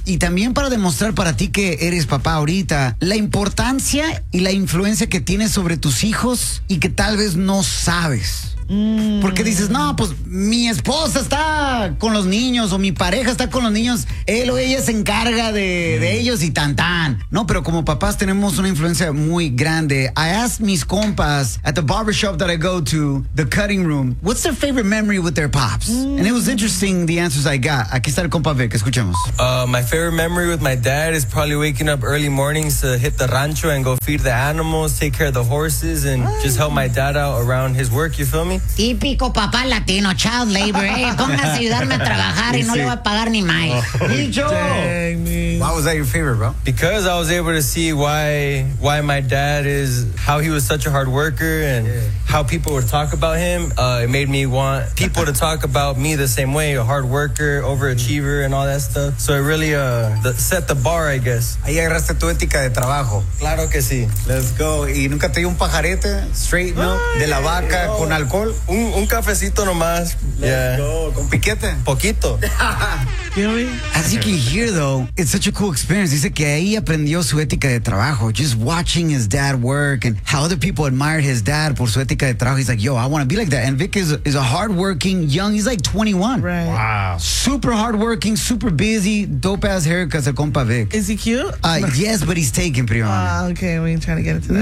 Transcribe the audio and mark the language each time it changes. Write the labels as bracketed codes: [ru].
[es] Y también para demostrar para ti que eres papá ahorita, la importancia y la influencia que tienes sobre tus hijos y que tal vez no sabes. Porque dices, no, pues mi esposa está con los niños o mi pareja está con los niños, él o ella se encarga de ellos y tan tan. No, pero como papás tenemos una influencia muy grande. [en] I asked [es] mis compas [en] at the barbershop that I go to, the cutting room, what's their favorite memory with their pops? And it was interesting the answers I got. [es] Aquí está el compa Vic, escuchemos. [en] My favorite memory with my dad is probably waking up early mornings to hit the rancho and go feed the animals, take care of the horses, and just help my dad out around his work, you feel me? [es] Típico papá latino, [en] child labor, [es] póngase a ayudarme a trabajar y no le voy a pagar ni más. [en] Why was that your favorite, bro? Because I was able to see why my dad is, how he was such a hard worker and how people would talk about him. It made me want people to talk about me the same way, a hard worker, overachiever and all that stuff. So it really set the bar, I guess. [es] Ahí agarraste tu ética de trabajo. Claro que sí. [en] Let's go. [es] ¿Y nunca te dio un pajarete [en] straight milk [es] de la vaca con alcohol? Un cafecito nomás. [en] Let's go. [es] ¿Con piquete? Poquito. [en] As you can hear though, it's such a cool experience. [es] Dice que ahí aprendió su ética de trabajo. [en] Just watching his dad work and how other people admired his dad [es] por su ética de trabajo. [en] He's like, yo, I want to be like that. And Vic is a hardworking young, he's like 21. Right. Wow. Super hardworking, super busy, dope ass haircut, [es] el compa Vic. [en] Is he cute? Yes, but he's taken, [es] primo. [en] Okay, we ain't trying to get into that.